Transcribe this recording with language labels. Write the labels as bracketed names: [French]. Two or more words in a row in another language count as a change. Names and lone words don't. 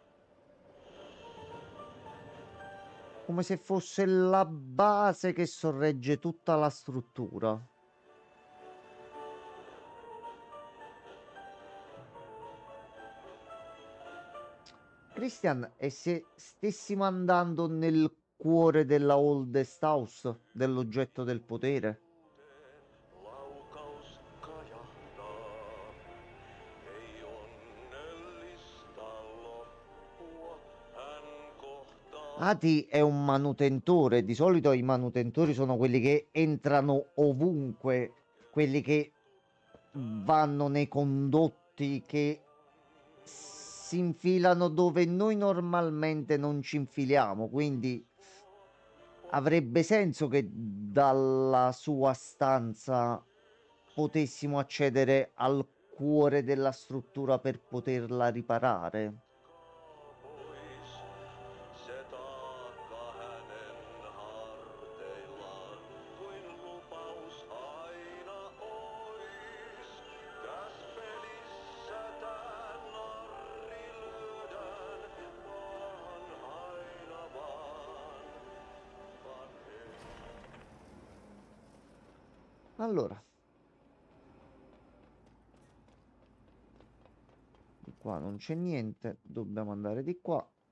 [Italian] Come se fosse la base che sorregge tutta la struttura. Christian, e se stessimo andando nel cuore della Oldest House, dell'oggetto del potere? [Finnish] Laukaus kajahtaa, ei onnellista loppua, hän kohtaa. [Italian] Ati è un manutentore. Di solito i manutentori sono quelli che entrano ovunque, quelli che vanno nei condotti, che si infilano dove noi normalmente non ci infiliamo. Quindi avrebbe senso che dalla sua stanza potessimo accedere al cuore della struttura per poterla riparare. [Finnish] Pois, se taakka hänen harteillaan, kuin lupaus aina ois. Täs pelissä tää narri lyödään, vaan aina vaan. [Italian] Allora, di qua non c'è niente, dobbiamo andare di qua.